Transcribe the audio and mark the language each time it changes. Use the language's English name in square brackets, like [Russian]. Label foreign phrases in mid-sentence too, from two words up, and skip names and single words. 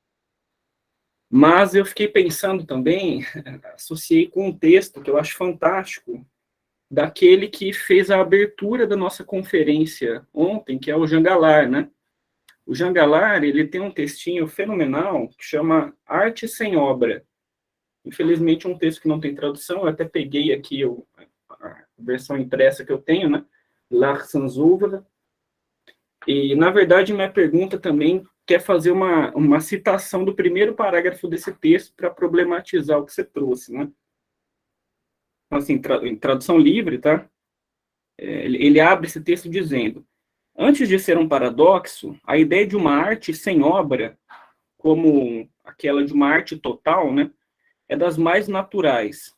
[Portuguese] Mas eu fiquei pensando também, associei com um texto que eu acho fantástico, daquele que fez a abertura da nossa conferência ontem, que é o Jean Galard, né? O Jean Galard, ele tem um textinho fenomenal que chama Arte Sem Obra. Infelizmente, é um texto que não tem tradução, eu até peguei aqui a versão impressa que eu tenho, né? [French] L'Art sans œuvre. [Portuguese] E, na verdade, minha pergunta também quer fazer uma citação do primeiro parágrafo desse texto para problematizar o que você trouxe, né? Então, assim, em tradução livre, tá? Ele abre esse texto dizendo: antes de ser um paradoxo, a ideia de uma arte sem obra, como aquela de uma arte total, né, é das mais naturais.